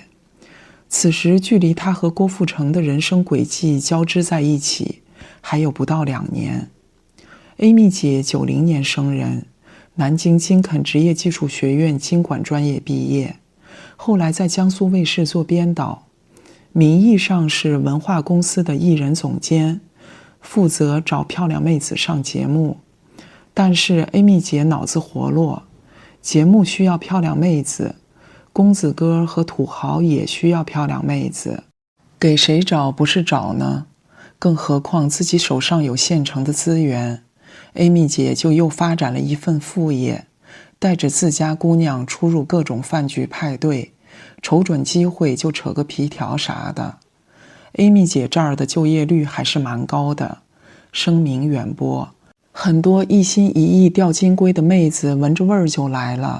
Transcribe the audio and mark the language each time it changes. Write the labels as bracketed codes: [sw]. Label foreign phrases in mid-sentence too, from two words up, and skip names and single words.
[zh] 此時距離他和郭富城的人生軌跡交織在一起還有不到2年。Amy 姐90年生人，南京金肯職業技術學院經管專業畢業，後來在江蘇衛視做編導，名義上是文化公司的藝人總監，負責找漂亮妹子上節目。但是 Amy 姐腦子活絡，節目需要漂亮妹子，公子哥和土豪也需要漂亮妹子，給誰找不是找呢？更何況自己手上有現成的資源。Amy 姐就又發展了一份副業，帶着自家姑娘出入各種飯局派對，瞅準機會就扯個皮條啥的。Amy 姐這兒的就業率還是蠻高的，聲名遠播，很多一心一意釣金龜的妹子聞着味兒就來了。